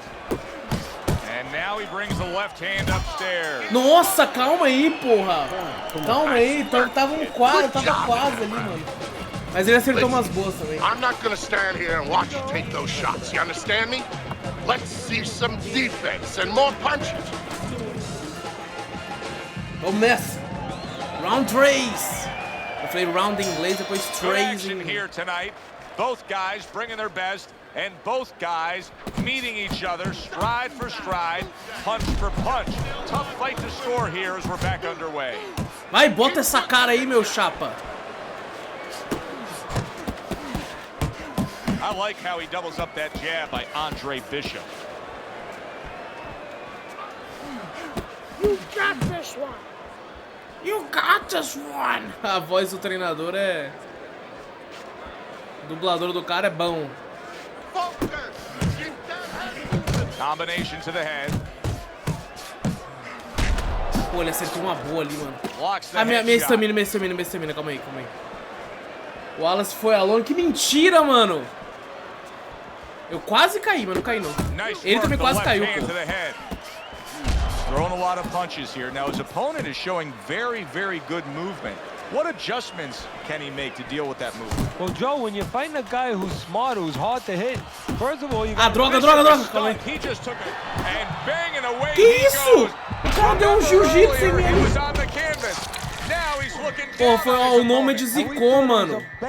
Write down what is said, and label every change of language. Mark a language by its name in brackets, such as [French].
[English] And now he brings the left hand upstairs. [Portuguese] Nossa, calma aí, porra. Calma aí, tava quase ali, mano. Mas ele acertou umas boas também. [English] I'm not gonna stand here and watch you take those shots. You understand me? Let's see some defense and more punches. [Portuguese] Vamos nessa. Round 3. Eu falei round em inglês, depois 3 em... [English] here tonight. Both guys bringing their best, and both guys meeting each other stride for stride, punch for punch. Tough fight to score here as we're back underway. [Portuguese] Vai, bota essa cara aí, meu chapa. [English] I like how he doubles up that jab by Andre Bishop. You got this one. You got this one. [Portuguese] A voz do treinador é... O dublador do cara é bom. [English] Combination to the head. [Portuguese] Pô, ele acertou uma boa ali, mano. Ah, minha estamina, calma aí. O Wallace foi alone. Que mentira, mano. Eu quase caí, mas não caí não. Ele também quase caiu, pô. [English] Throwing a lot of punches here. Now his opponent is showing very, very good movement. What adjustments can he make to deal with that movement? Well, Joe, when you find a guy who's smart, who's hard to hit, first of all, you got... [Portuguese] droga. Calma aí. [English] He just took it and banging away. [Portuguese] Que isso? O cara deu um jiu-jitsu em mim. [English] He was on the canvas. Now he's looking [Portuguese] Pô, foi o nome de zicou, mano.